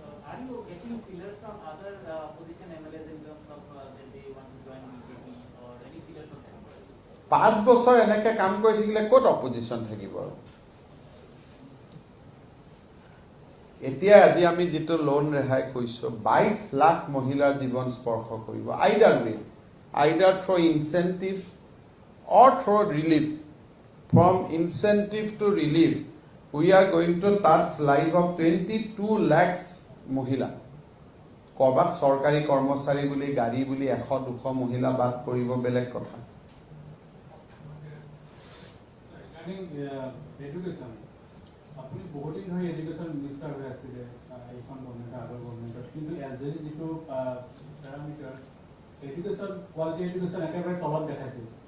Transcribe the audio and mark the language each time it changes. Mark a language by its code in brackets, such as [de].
[en] Are you getting feelers from other opposition MLAs in terms of that they want to join BJP or any feelers from them? [as] 5 বছৰ এনেকে কাম কৰি থাকিলে ক'ত opposition থাকিব এতিয়া আজি আমি যেটো লোন ৰেহাই কৈছো 22 লাখ মহিলাৰ জীৱন স্পৰ্শ কৰিব [en] Either through incentive or through relief from incentive to relief, we are going to touch life of 22 lakhs মহিলা। [as] কৰবাত চৰকাৰী কৰ্মচাৰী বুলি গাড়ী বুলি 100-200 মহিলা বাদ পৰিব বেলেগ কথা। [en] Regarding education, [as] আপুনি বহুত দিন ধৰি এডুকেশ্যন মিনিষ্টাৰ হৈ আছিলে এইখন গভৰ্ণমেণ্ট আগৰ গভৰ্ণমেণ্টত, কিন্তু এজ যিটো পেৰামিটাৰ এডুকেশ্যন কোৱালিটি এডুকেশ্যন একেবাৰে তলত দেখাইছিল।